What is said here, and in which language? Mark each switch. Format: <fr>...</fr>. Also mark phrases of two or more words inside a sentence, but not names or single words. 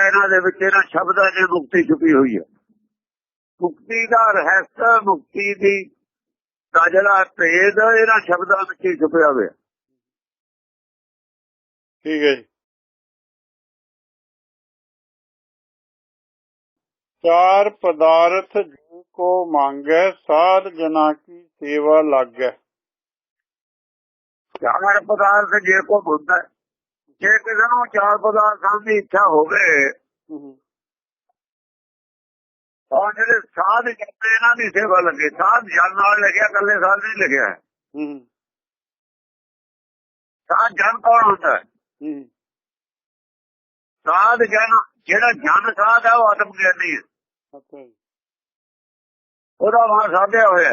<pa>ਇਹਨਾਂ ਦੇ ਵਿੱਚ ਇਹਨਾਂ ਸ਼ਬਦਾਂ 'ਚ ਮੁਕਤੀ ਛੁਪੀ ਹੋਈ ਹੈ। ਮੁਕਤੀ ਦਾ ਰਹੱਸ, ਮੁਕਤੀ ਦਾ ਜਿਹੜਾ ਭੇਦ ਇਹਨਾਂ ਸ਼ਬਦਾਂ ਵਿੱਚ ਹੀ ਛੁਪਿਆ ਹੋਇਆ। ਠੀਕ ਹੈ ਜੀ। ਚਾਰ ਪਦਾਰਥ ਜੀ ਕੋ ਮਾਂਗੇ ਸਾਧ ਜਨਾ ਕੀ ਸੇਵਾ ਲਾਗੇ। ਚਾਰ ਪਦਾਰਥ ਜੇ ਕੋ ਬੁੱਧ ਜੇ ਕਿਸੀ ਨੂੰ ਚਾਰ ਪਦਾਰਥਾਂ ਦੀ ਇੱਛਾ ਹੋਵੇ ਤਾਂ ਜਿਹੜੇ ਸਾਧ ਜਨ ਇਹਨਾਂ ਦੀ ਸੇਵਾ ਲੱਗੇ। ਸਾਧ ਜਨ ਨਾਲ ਲਿਖਿਆ, ਇਕੱਲੇ ਸਾਧ ਨਹੀਂ ਲਿਖਿਆ। ਸਾਧ ਜਨ ਕੌਣ ਹੁੰਦਾ ਹੈ? ਸਾਧ ਜਨ ਜਿਹੜਾ ਜਨ ਸਾਧ ਹੈ ਉਹ ਆਤਮ ਗਿਆਨੀ ਹੈ, ਉਹਦਾ ਮਨ ਸਾਧਿਆ ਹੋਇਆ।</pa>